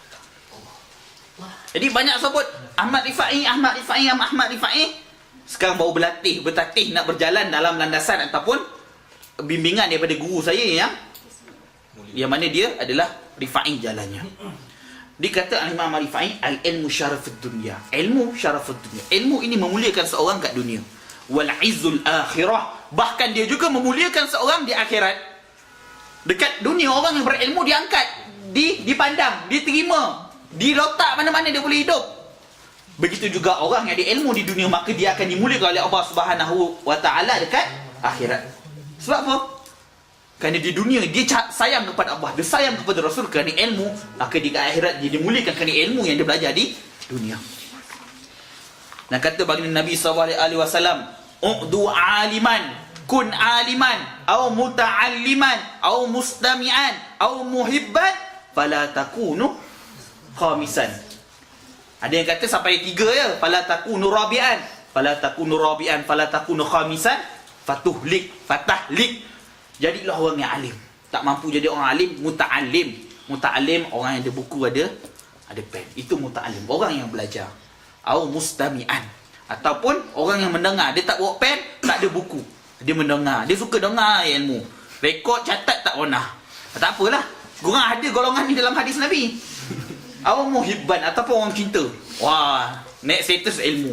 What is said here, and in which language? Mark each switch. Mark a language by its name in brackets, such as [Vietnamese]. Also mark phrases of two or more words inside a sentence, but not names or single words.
[Malay] Jadi banyak sebut Ahmad Rifai. Sekarang baru bertatih nak berjalan dalam landasan ataupun bimbingan daripada guru saya yang mana dia adalah Rifai jalannya. Dikata Imam Rifai, [Arabic] العلم شرف الدنيا. علم شرف الدنيا. [Malay] Ilmu ini memuliakan seorang kat dunia. [Arabic] والعز الآخرة. [Malay] Bahkan dia juga memuliakan seorang di akhirat. Dekat dunia orang yang berilmu diangkat, dipandang, diterima, diletak mana-mana dia boleh hidup. Begitu juga orang yang ada ilmu di dunia, maka dia akan dimuliakan oleh Allah [Arabic] سبحانه وتعالى [Malay] dekat akhirat. Sebab apa? Kerana di dunia dia sayang kepada Allah, dia sayang kepada Rasul kerana ilmu, maka di akhirat dia dimuliakan kerana ilmu yang dia belajar di dunia. Dan kata baginda Nabi SAW, [Arabic] أغد عالما كن عالما, أو متعلما أو مستمعا أو محبا فلا تكن خامسا. [Malay] Ada yang kata sampai 3 ya, [Arabic] فلا تكن رابعا فلا تكن رابعا فلا تكن خامسا فتهلك. [Malay] Jadilah orang yang alim. Tak mampu jadi orang alim, muta'allim. Muta'allim orang yang ada buku, ada pen. Itu muta'allim, orang yang belajar. [Arabic] أو مستمعا, [Malay] ataupun orang yang mendengar. Dia tak bawa pen, tak ada buku, dia mendengar. Dia suka dengar ilmu. Rekod, catat tak pernah. Tak apalah, korang ada golongan ni dalam hadis Nabi. [Arabic] أو محبا, [Malay] ataupun orang cinta. Wah, naik status ilmu.